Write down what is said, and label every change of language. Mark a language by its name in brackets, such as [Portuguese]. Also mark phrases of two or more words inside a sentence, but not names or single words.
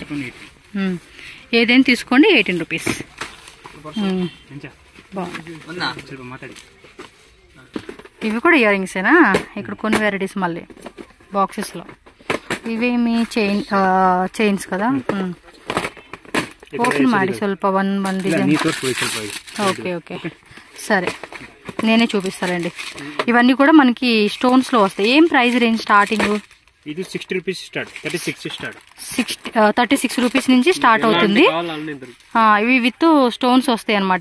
[Telugu] ఏదైనా తీసుకోండి 18 రూపీస్. బాగుంది. ఇవి కూడా [English] ear ringsena? [Telugu] ఇక్కడ కొన్ని వెరైటీస్ మళ్ళీ బాక్సెస్లో. ఇవేమి చైన్స్ కదా. [Kannada] ಓಪನ್ ಮಾಡಿ ಸ್ವಲ್ಪ ಒಂದು ಡಿಸೈನ್. [English] okay okay [Telugu] సరే నేనే చూపిస్తానండి. ఇవన్నీ కూడా మనకి స్టోన్స్లో వస్తాయి. ఏం [English] price range starting? [Telugu] ఇది 60 [English] rupees start, [Telugu] 36 రూపీస్ నుంచి స్టార్ట్ అవుతుంది. ఇవి [English] with stones [Telugu] వస్తాయి అనమాట.